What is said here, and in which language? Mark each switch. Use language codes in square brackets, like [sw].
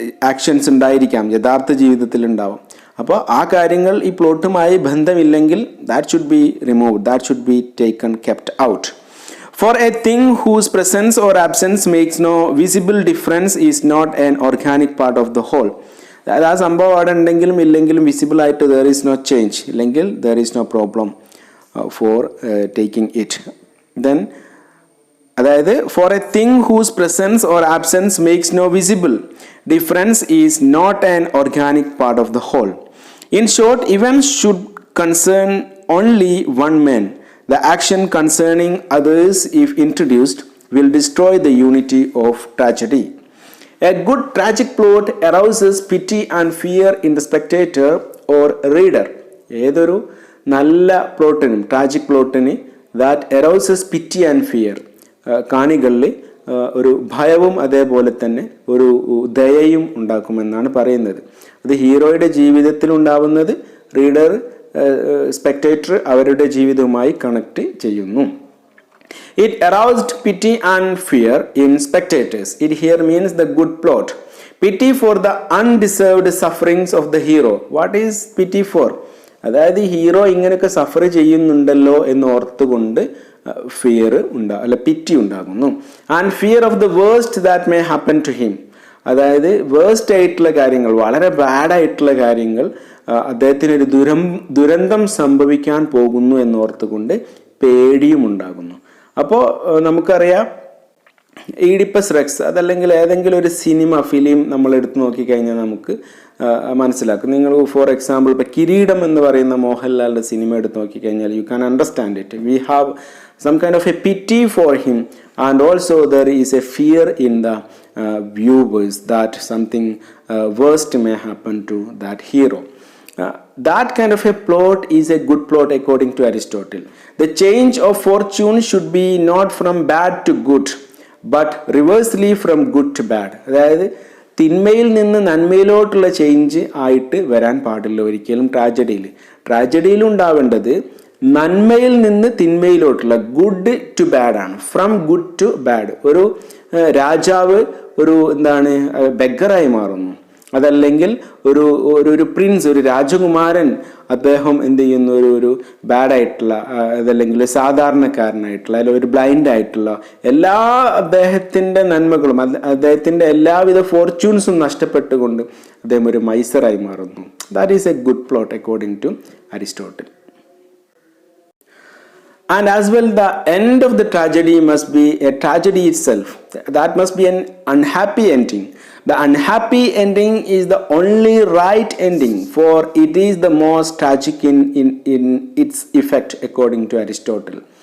[ml] Actions ഉണ്ടായിരിക്കാം, യഥാർത്ഥ ജീവിതത്തിൽ ഉണ്ടാവും. അപ്പോൾ ആ കാര്യങ്ങൾ ഈ പ്ലോട്ടുമായി ബന്ധമില്ലെങ്കിൽ [en] That should be removed, that should be taken, kept out. For a thing whose presence or absence makes no visible difference is not an organic part of the whole. [ml] അതായത് ആ സംഭവം അവിടെ ഉണ്ടെങ്കിലും ഇല്ലെങ്കിലും വിസിബിൾ ആയിട്ട് [en] there is no change, [ml] ഇല്ലെങ്കിൽ [en] there is no problem for taking it. Then [ml] അതായത് [en] for a thing whose presence or absence makes no visible difference is not an organic part of the whole. In short, events should concern only one man. The action concerning others, if introduced, will destroy the unity of tragedy. A good tragic plot arouses pity and fear in the spectator or reader. [ml] ഏതൊരു നല്ല പ്ലോട്ടിനും tragic പ്ലോട്ടിന് [en] that arouses pity and fear, [ml] കാണികളിൽ ഒരു ഭയവും അതേപോലെ തന്നെ ഒരു ദയയും ഉണ്ടാക്കുമെന്നാണ് പറയുന്നത്. അത് ഹീറോയുടെ ജീവിതത്തിൽ ഉണ്ടാവുന്നത് റീഡർ, സ്പെക്ടേറ്റർ അവരുടെ ജീവിതവുമായി കണക്ട് ചെയ്യുന്നു. [en] It aroused pity and fear in spectators. It here means the good plot. Pity for the undeserved sufferings of the hero. What is pity for? [ml] അതായത് ഹീറോ ഇങ്ങനെയൊക്കെ സഫർ ചെയ്യുന്നുണ്ടല്ലോ എന്ന് ഓർത്തുകൊണ്ട് ഫിയർ പിറ്റി ഉണ്ടാകുന്നു. [en] And fear of the worst that may happen to him. [ml] അതായത് worst ആയിട്ടുള്ള കാര്യങ്ങൾ, വളരെ ബാഡായിട്ടുള്ള കാര്യങ്ങൾ, അദ്ദേഹത്തിനൊരു ദുരന്തം സംഭവിക്കാൻ പോകുന്നു എന്നോർത്തുകൊണ്ട് പേടിയും ഉണ്ടാകുന്നു. അപ്പോൾ നമുക്കറിയാം ഈഡിപ്പസ് റെക്സ് അതല്ലെങ്കിൽ ഏതെങ്കിലും ഒരു ഫിലിം നമ്മൾ എടുത്ത് നോക്കിക്കഴിഞ്ഞാൽ നമുക്ക് മനസ്സിലാക്കും. നിങ്ങൾ ഫോർ എക്സാമ്പിൾ ഇപ്പോൾ കിരീടം എന്ന് പറയുന്ന മോഹൻലാലിൻ്റെ സിനിമ എടുത്ത് നോക്കിക്കഴിഞ്ഞാൽ [en] You can understand it. We have some kind of a pity for him and also there is a fear in the viewers that something worst may happen to that hero. That kind of a plot is a good plot according to Aristotle. The change of fortune should be not from bad to good, but reversely from good to bad. [ml] അതായത് തിന്മയിൽ നിന്ന് നന്മയിലോട്ടുള്ള change ആയിട്ട് വരാൻ പാടില്ല ഒരിക്കലും ട്രാജഡിയിൽ ഉണ്ടാവേണ്ടത് നന്മയിൽ നിന്ന് തിന്മയിലോട്ടുള്ള ഗുഡ് ടു ബാഡ് ആണ്, ഫ്രം ഗുഡ് ടു ബാഡ്. ഒരു രാജാവ് ഒരു ബെഗറായി മാറുന്നു, അതല്ലെങ്കിൽ ഒരു പ്രിൻസ്, ഒരു രാജകുമാരൻ, അദ്ദേഹം എന്ത് ചെയ്യുന്നു, ഒരു ബാഡായിട്ടുള്ള അതല്ലെങ്കിൽ സാധാരണക്കാരനായിട്ടുള്ള അല്ലെങ്കിൽ ഒരു ബ്ലൈൻഡ് ആയിട്ടുള്ള എല്ലാ അദ്ദേഹത്തിൻ്റെ നന്മകളും അദ്ദേഹത്തിൻ്റെ എല്ലാവിധ ഫോർച്യൂൺസും നഷ്ടപ്പെട്ടുകൊണ്ട് അദ്ദേഹം ഒരു മൈസറായി മാറുന്നു. [en] That is a good plot according to Aristotle. And as well, the end of the tragedy must be a tragedy itself. That must be an unhappy ending. The unhappy ending is the only right ending, for it is the most tragic in its effect, according to Aristotle.